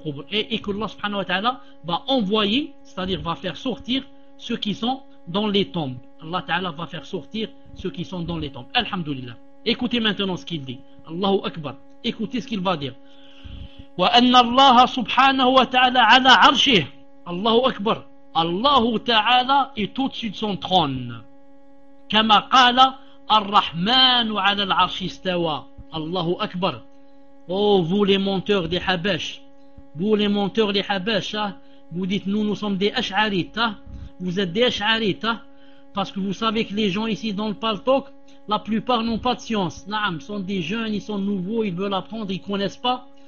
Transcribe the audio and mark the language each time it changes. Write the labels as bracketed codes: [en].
[fr] Et que Allah subhanahu wa ta'ala va envoyer, c'est-à-dire va faire sortir ceux qui sont dans les tombes. Allah ta'ala va faire sortir ceux qui sont dans les tombes. Alhamdulillah. Écoutez maintenant ce qu'il dit. Allahu Akbar. Écoutez ce qu'il va dire. [ar] وأن الله سبحانه وتعالى على عرشه الله أكبر الله تعالى [fr] est au-dessus de son trône [ar] كما قال الرحمن على العرش استوى الله أكبر. [fr] Oh vous les menteurs des Habash, vous les menteurs des Habash, vous dites nous sommes des Ash'arites, vous êtes des Ash'arites, parce que vous savez que les gens ici dans le Paltok, la plupart n'ont pas de science. Naam, ils sont des jeunes, ils sont nouveaux, ils veulent apprendre, ils ne connaissent pas.